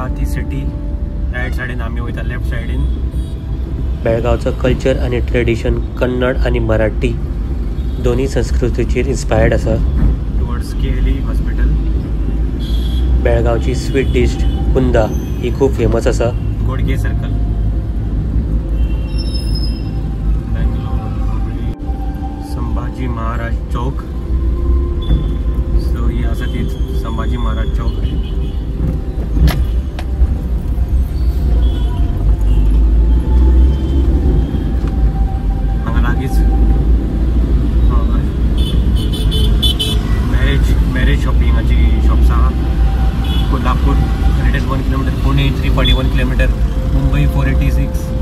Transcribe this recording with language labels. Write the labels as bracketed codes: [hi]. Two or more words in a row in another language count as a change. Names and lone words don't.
[kok] ती सिटी रायट सायडीन आमी वयता, लेफ्ट सायडीन. बेळगावचो कल्चर आनी ट्रेडिशन कन्नड आनी मराठी दोनी संस्कृतीचेर इन्स्पायर्ड आसा. [en] Towards Kelly Hospital. [kok] बेळगावची [en] sweet dish [kok] कुंदा ही खूब फेमस आसा. गोडगे सर्कल. संभाजी महाराज चौक. सो ही आसा ती संभाजी महाराज चौक. हांगा लागींच मॅरेज शॉपिंगाची शॉप्स आहा. कोल्हापूर 101 किलोमीटर, पुणे 341 किलोमीटर, मुंबई 486.